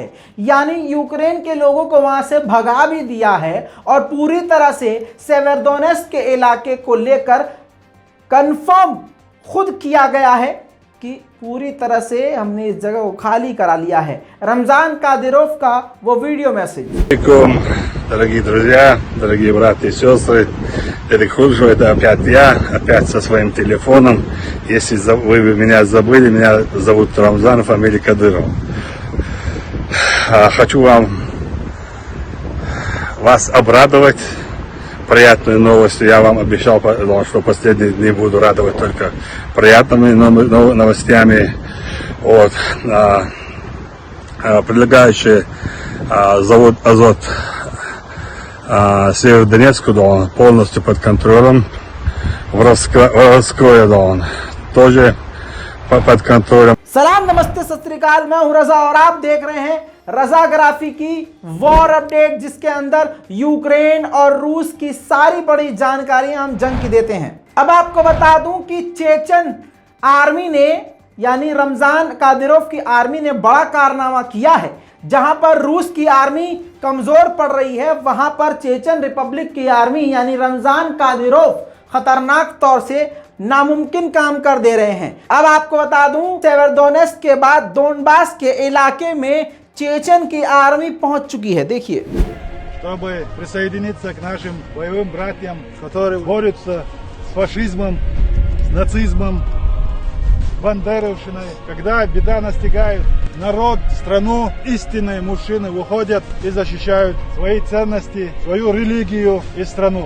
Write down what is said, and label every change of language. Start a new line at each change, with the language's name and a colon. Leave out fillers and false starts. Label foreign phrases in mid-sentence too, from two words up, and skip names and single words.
Hindi: यानी यूक्रेन के लोगों को वहां से भगा भी दिया है और पूरी तरह से सेवेरोडोनेत्स्क के इलाके को लेकर कंफर्म खुद किया गया है कि पूरी तरह से हमने इस जगह को खाली करा लिया है। रमजान कादिरोव का वो
English: video message.
Russian: Дорогие друзья, дорогие братья и сестры, это Хуржу, это опять я, опять со своим телефоном. Если вы меня забыли, меня зовут Рамзан, фамилия Кадыров. Хочу вас обрадовать приятной новостью. Я вам обещал, что последние дни буду радовать только приятными новостями. Вот. Прилегающий завод «Азот» Северодонецку, да, он полностью под контролем. Воровское, да, он тоже под контролем.
Hindi: सलाम, नमस्ते,
Punjabi: ਸਤ ਸ੍ਰੀ ਅਕਾਲ।
Hindi: मैं हूं रजा और आप देख रहे हैं रजाग्राफी की
English: war update,
Hindi: जिसके अंदर यूक्रेन और रूस की सारी बड़ी जानकारियां हम जंग की देते हैं। अब आपको बता दूं कि चेचन आर्मी ने यानी रमजान कादिरोव की आर्मी ने बड़ा कारनामा किया है। जहां पर रूस की आर्मी कमजोर पड़ रही है, वहां पर चेचन रिपब्लिक की आर्मी यानी रमजान कादिरोव खतरनाक तौर से नामुमकिन काम कर दे रहे हैं। अब आपको बता दूं, सेवेरोडोनेत्स्क के बाद दोनबास के इलाके में चेचन की आर्मी पहुंच चुकी है। देखिए,
Russian: чтобы присоединиться к нашим боевым братьям, которые борются с фашизмом, с нацизмом, бандеровщиной. Когда беда настигает народ, страну, истинные мужчины выходят и защищают свои ценности, свою религию и страну.